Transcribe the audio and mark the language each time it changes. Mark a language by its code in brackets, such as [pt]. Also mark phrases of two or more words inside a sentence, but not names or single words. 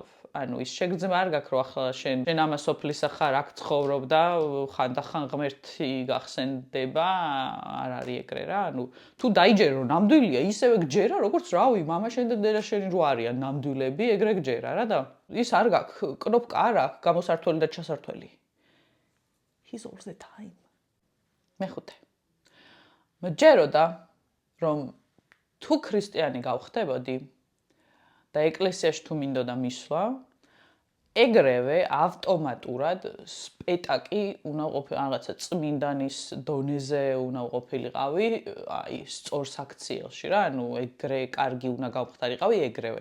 [ka] ანუ ის შეგრძნება არ გაქვს, რომ ახლა შენ ამას სოფლისა ხარ, აქ ცხოვრობ და ხანდახან ღმერთი გახსენდება, არ არის ეგრე რა. ანუ თუ დაიჯერე, რომ ნამდვილია, ისევე გჯერა, როგორც რავი, მამა შენ და დედა შენი რო არიან ნამდვილები, ეგრე გჯერა რა და ის არ გაქვს, კნოპკა არ აქვს, გამოსართველი და ჩასართველი. [en] He's all the time. [ka] მეხუთე. მჯეროდა, რომ თუ ქრისტიანი გავხდებოდი და ეკლესიაში თუ მინდოდა მისვლა, ეგრევე ავტომატურად სპეტაკი უნდა ყოფილიყო რაღაცა წმინდანის დონეზე უნდა ყოფილიყავი, აი სწორ საქციელში რა, ანუ ეგრე კარგი უნდა გავხდარიყავი ეგრევე.